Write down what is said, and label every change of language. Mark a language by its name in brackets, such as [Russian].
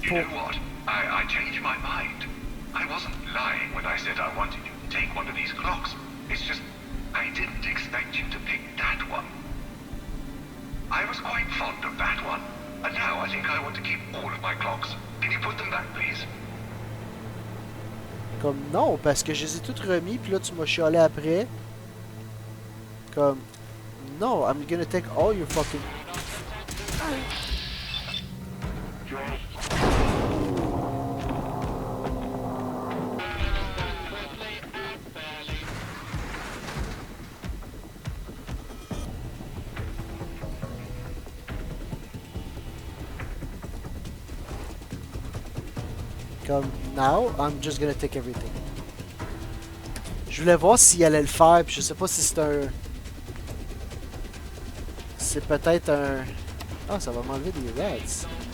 [English] You know what? I changed my mind. I wasn't lying when I said I wanted you to take one of these clocks. It's just, I didn't expect you to pick that one. I was quite fond of that one, and now I think I want to keep all of my clocks. Can you put them back, please? [French] Comme non, parce que je les ai toutes remis, puis là tu m'as chialé après. [English] Comme no, I'm gonna take all your fucking. Comme now, I'm just gonna take everything. [French] Je voulais voir s'il allait le faire, puis je sais pas si c'est un. C'est peut-être un. Ah, ça va m'enlever des rats.